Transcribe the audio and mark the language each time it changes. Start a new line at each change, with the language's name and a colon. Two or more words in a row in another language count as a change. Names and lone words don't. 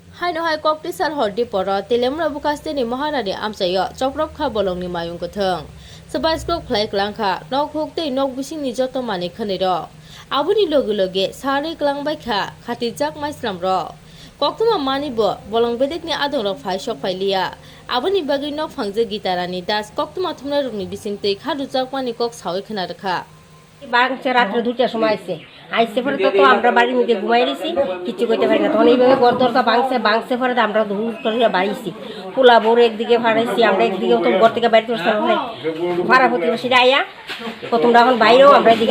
Kok Borok: Haino hai kok tisar hordi poro telemra bukaste ni mahanani amsayo choprop kha bolong ni mayung kothong sabai skrok phlai klangkha nok hokte nok bising ni joto mani khani ro abuni loge loge sare klang bai kha khati jak maislam ro koktuma mani bo bolong bedek ni adong ro phai sok phailiya abuni bagi nok phangje gitarani das koktuma thumna rukni bising tei khadu jak mani kok sawi khana rakha
Bangla: বাংছে রাত্রে 2টার সময় আইসে পরে তো আমরা বাড়ির মধ্যে ঘুমাই রয়েছি কিছু করতে পারি না তখন এইভাবে গরদরটা বাংছে পরে আমরা হুট করে বাড়িছি পোলা বড় একদিকে ভাড়াইছি আমরা একদিকে তো ঘর থেকে বাইরে করছিলাম ভাড়া প্রতিবেশীরা আইয়া তোমরা এখন বাইরেও আমরা এদিকে